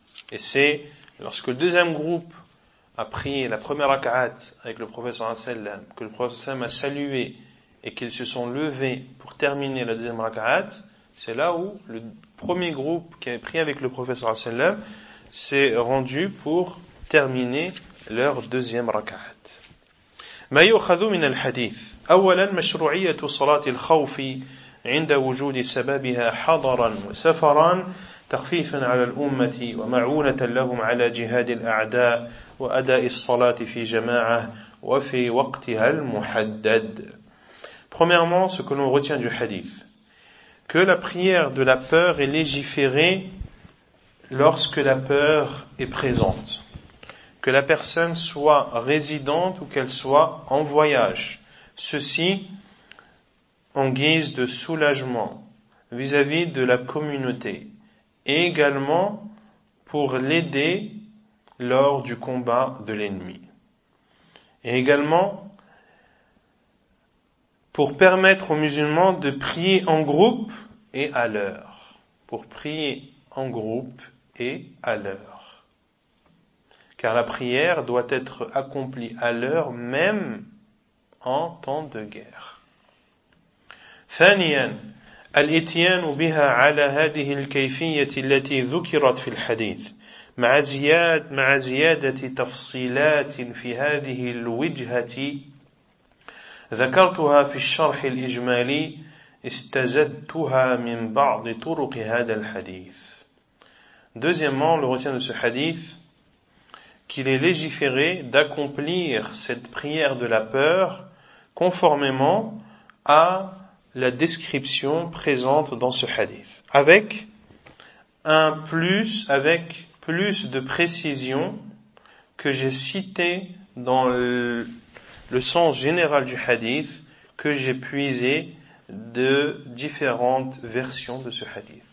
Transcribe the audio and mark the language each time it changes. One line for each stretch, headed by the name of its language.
French: Et c'est lorsque le deuxième groupe a prié la première raka'at avec le prophète sallam, que le prophète sallam a salué et qu'ils se sont levés pour terminer la deuxième raka'at, c'est là où le premier groupe qui avait prié avec le prophète sallam s'est rendu pour terminer leur deuxième raka'at.
Arabic: Ma yukhadhu min al-hadith. Awalan mashru'iyyatu salati al-khawfi عند وجود سببها حضرا وسفرا تخفيفا على الأمة ومعونة لهم على جهاد الأعداء وأداء الصلاة في جماعة وفي وقتها المحدد.
French: Premièrement, ce que l'on retient du hadith, que la prière de la peur est légiférée lorsque la peur est présente, que la personne soit résidente ou qu'elle soit en voyage, ceci en guise de soulagement vis-à-vis de la communauté, et également pour l'aider lors du combat de l'ennemi. Et également pour permettre aux musulmans de prier en groupe et à l'heure. Pour prier en groupe et à l'heure. Car la prière doit être accomplie à l'heure même en temps de guerre.
Arabic: ثانيا الاتيان بها على هذه الكيفية التي ذكرت في الحديث مع زيادة تفصيلات في هذه الوجهة ذكرتها في الشرح الإجمالي استزدتها من بعض طرق هذا الحديث.
French: Deuxièmement, le retien de ce hadith qu'il est légiféré d'accomplir cette prière de la peur conformément à la description présente dans ce hadith, avec un plus, avec plus de précision que j'ai cité dans le sens général du hadith que j'ai puisé de différentes versions de ce hadith.